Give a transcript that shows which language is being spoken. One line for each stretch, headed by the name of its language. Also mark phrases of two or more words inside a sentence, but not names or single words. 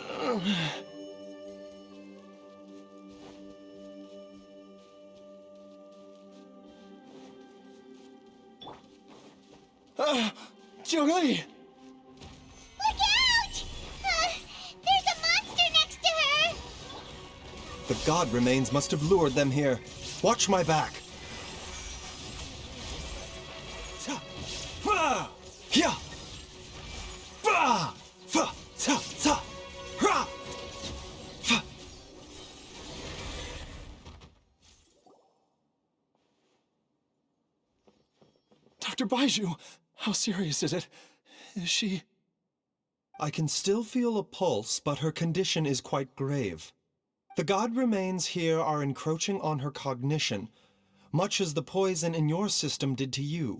English: Jiangli! Look out! There's a monster next to her! The god remains must have lured them here. Watch my back. Ta, fa, ya, fa, fa, ta, ta, ra, fa. Dr. Baizhu, how serious is it? Is she... I can still feel a pulse, but her condition is quite grave. The god remains here are encroaching on her cognition, much as the poison in your system did to you.